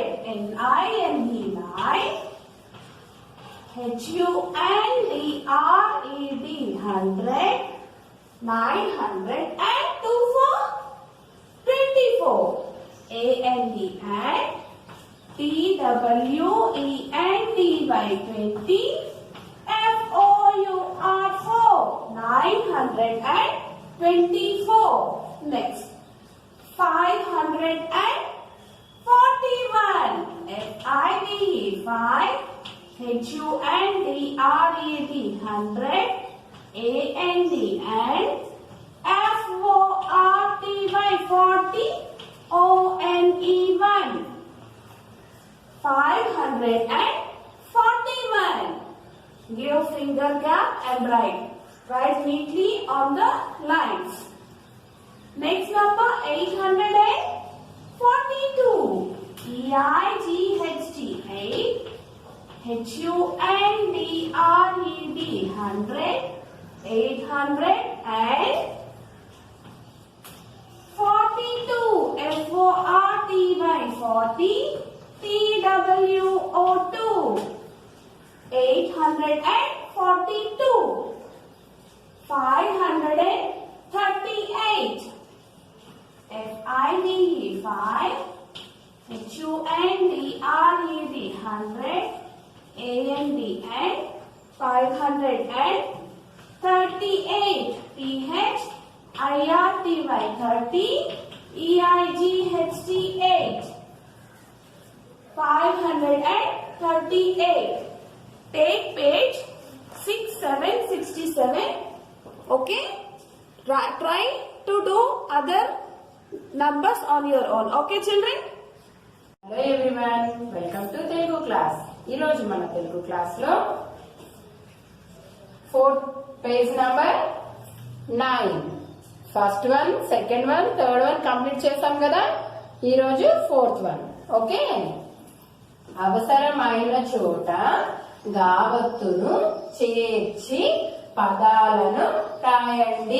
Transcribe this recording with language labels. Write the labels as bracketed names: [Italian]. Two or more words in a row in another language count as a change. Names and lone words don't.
[English] N-I-N-E, nine. H-U-N-D-R-E-D, hundred. 900 and 2 for 24. A-N-D and T-W-E-N-D-Y, 20. F-O-U-R, 4. 924. Next. 541. F-I-V-E, 5. H-U-N-D-R-E-D, 100. A-N-D and F-O-R-T-Y, 40. O-N-E-1. 541. Give finger gap and write. Write neatly on the lines. Next number 842. E-I-G-H-T, 8. H-U-N-D-R-E-D, 100. 842. F-O-R-T-Y, 40. T-W-O-2. 842. 538. F-I-V-E, 5. H-U-N-D-R-E-D, 100. A-N-D and 538. T-H-I-R-T-Y, 30. E-I-G-H-T, 8. 538. Take page 6767. Okay? Try to do other numbers on your own. Okay, children? Hello everyone. Welcome to Telugu class. [Telugu] ఈ రోజు మన తెలుగు క్లాస్ లో 4th [English] page number [Telugu] 9. [English] first one, second one, third one complete [Telugu] చేసాం కదా. ఈ రోజు 4th వన్. ఓకే. అవసరమైన చోట గావత్తును చేర్చి పదాలను రాయండి.